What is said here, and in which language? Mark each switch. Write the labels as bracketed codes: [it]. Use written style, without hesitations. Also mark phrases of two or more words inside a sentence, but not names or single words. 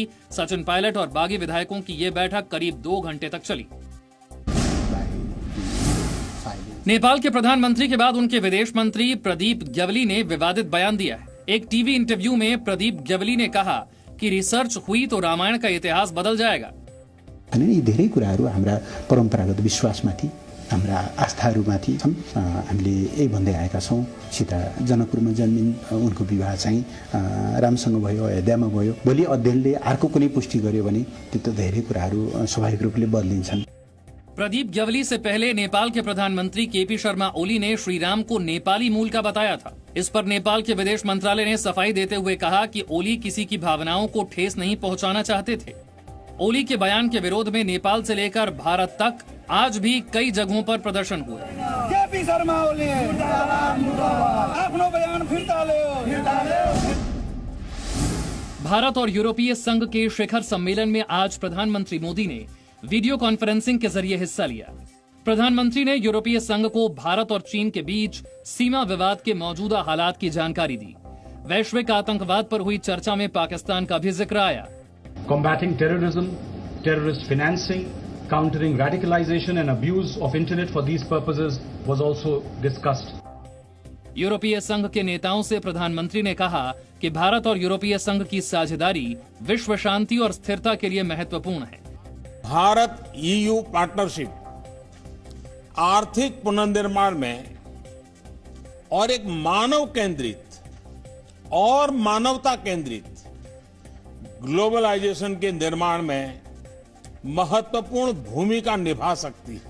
[hi] सचिन पायलट और बागी विधायकों की ये बैठक करीब 2 घंटे तक चली। नेपाल के प्रधानमंत्री के बाद उनके विदेश मंत्री प्रदीप ग्यावली ने विवादित बयान दिया है। एक टीवी इंटरव्यू में प्रदीप ग्यावली ने कहा कि रिसर्च हुई तो रामायण का इतिहास बदल जाएगा। [ne] यी धेरै कुराहरू हाम्रा परम्परागत विश्वासमाथि हाम्रा आस्थाहरूमाथि छन्। हामीले यही भन्दै आएका छौँ, सीता जनकपुरमा जन्मिन्, उनको विवाह चाहिँ रामसँग भयो, अयोध्यामा भयो। भोलि अध्ययनले अर्को कुनै पुष्टि गर्यो भने त्यो त धेरै कुराहरू स्वाभाविक रूपले बदलिन्छन्। [hi] प्रदीप ग्यावली से पहले नेपाल के प्रधानमंत्री केपी शर्मा ओली ने श्री राम को नेपाली मूल का बताया था। इस पर नेपाल के विदेश मंत्रालय ने सफाई देते हुए कहा कि ओली किसी की भावनाओं को ठेस नहीं पहुंचाना चाहते थे। ओली के बयान के विरोध में नेपाल से लेकर भारत तक आज भी कई जगहों पर प्रदर्शन हुए। केपी शर्मा ओली अपनो बयान फिरता लो। भारत और यूरोपीय संघ के शिखर सम्मेलन में आज प्रधानमंत्री मोदी ने [en] video conferencing [hi] के जरिए हिस्सा लिया। प्रधानमंत्री ने यूरोपीय संघ को भारत और चीन के बीच सीमा विवाद के मौजूदा हालात की जानकारी दी। वैश्विक आतंकवाद पर हुई चर्चा में पाकिस्तान का भी जिक्र आया। [en] Combating terrorism, terrorist financing, countering radicalization and abuse of internet for these purposes was also discussed. [hi] यूरोपीय संघ के नेताओं से प्रधानमंत्री ने कहा कि भारत और यूरोपीय संघ की साझेदारी विश्व शांति और स्थिरता के लिए महत्वपूर्ण है। भारत ईयू पार्टनरशिप आर्थिक पुनर्निर्माण में और एक मानव केंद्रित और मानवता केंद्रित ग्लोबलाइजेशन के निर्माण में महत्वपूर्ण भूमिका निभा सकती है।